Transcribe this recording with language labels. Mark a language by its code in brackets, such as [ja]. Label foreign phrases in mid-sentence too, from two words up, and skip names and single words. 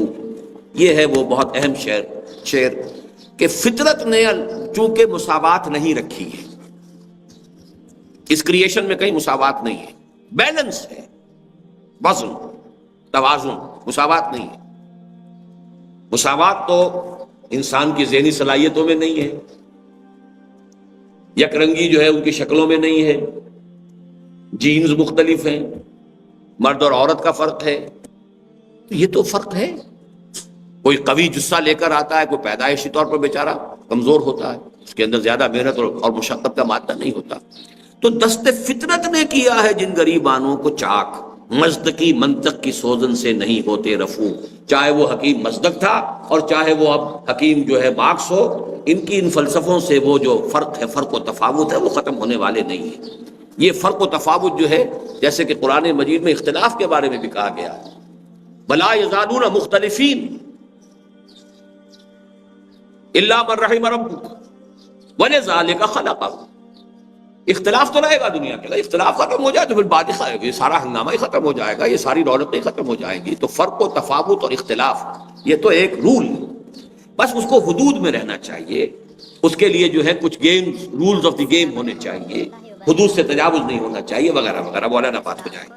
[ur] یہ ہے وہ بہت اہم شعر کہ فطرت نے چونکہ مساوات نہیں رکھی ہے، اس کریشن میں کہیں مساوات نہیں ہے، بیلنس ہے، وزن توازن، مساوات نہیں ہے۔ مساوات تو انسان کی ذہنی صلاحیتوں میں نہیں ہے، یک رنگی جو ہے ان کی شکلوں میں نہیں ہے، جینز مختلف ہیں، مرد اور عورت کا فرق ہے، یہ تو فرق ہے۔ کوئی قوی جسہ لے کر آتا ہے، کوئی پیدائشی طور پر بیچارہ کمزور ہوتا ہے، اس کے اندر زیادہ محنت اور مشقت کا مادہ نہیں ہوتا۔ تو دست فطرت نے کیا ہے جن غریبانوں کو چاک، مزدقی منطق کی سوزن سے نہیں ہوتے رفو۔ چاہے وہ حکیم مزدق تھا اور چاہے وہ اب حکیم جو ہے مارکس ہو، ان کی ان فلسفوں سے وہ جو فرق ہے، فرق و تفاوت ہے، وہ ختم ہونے والے نہیں ہیں۔ یہ فرق و تفاوت جو ہے، جیسے کہ قرآن مجید میں اختلاف کے بارے میں بھی کہا گیا، [ar] وَلَا يَزَالُونَ مُخْتَلِفِينَ إِلَّا مَن رَحِمَ رَبُّكَ وَلِذَلِكَ خَلَقَهُ۔ [ur] اختلاف تو رہے گا دنیا کے اندر، اختلاف ختم ہو جائے تو پھر بات یہ سارا ہنگامہ ہی ختم ہو جائے گا، یہ ساری رونقیں ختم ہو جائیں گی۔ تو فرق و تفاوت اور اختلاف یہ تو ایک رول، بس اس کو حدود میں رہنا چاہیے، اس کے لیے جو ہے کچھ گیم، [en] rules of the game [ur] ہونے چاہیے، حدود سے تجاوز نہیں ہونا چاہیے، وغیرہ وغیرہ، مولانا بات ہو جائے۔